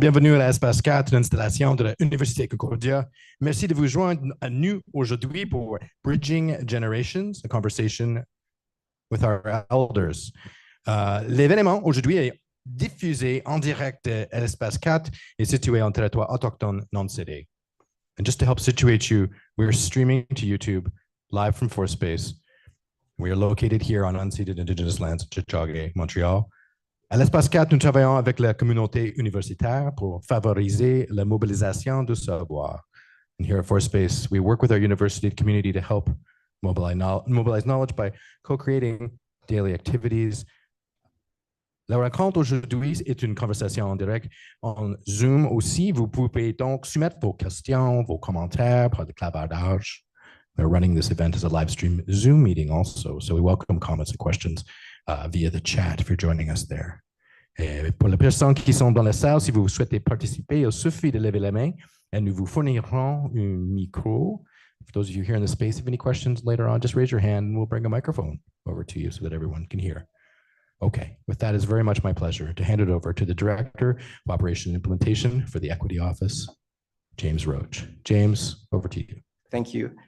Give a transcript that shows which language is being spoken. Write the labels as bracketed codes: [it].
[fr] Bienvenue à l'espace 4, l'installation de l'Université Concordia. Merci de vous joindre à nous aujourd'hui pour Bridging Generations, [en] a conversation with our elders. [fr] L'événement aujourd'hui est diffusé en direct à l'espace 4 et situé en territoire autochtone non cédé. [en] And just to help situate you, we're streaming to YouTube live from ForSpace. We are located here on unceded Indigenous lands, Tchitchaga, Montreal. [fr] À l'espace 4, nous travaillons avec la communauté universitaire pour favoriser la mobilisation du savoir. [en] And here at ForSpace, we work with our university community to help mobilize knowledge by co-creating daily activities. [fr] La rencontre aujourd'hui est une conversation en direct en Zoom aussi. Vous pouvez donc soumettre vos questions, vos commentaires par le clavardage. [en] We're running this event as a live stream Zoom meeting also, so we welcome comments and questions via the chat if you're joining us there. [fr] Et pour les personnes qui sont dans la salle, si vous souhaitez participer, il suffit de lever la main et nous vous fournirons un micro. [en] For those of you here in the space, if you have any questions later on, just raise your hand and we'll bring a microphone over to you so that everyone can hear. Okay, with that, it's very much my pleasure to hand it over to the Director of Operation and Implementation for the Equity Office, James Roach. James, over to you. Thank you.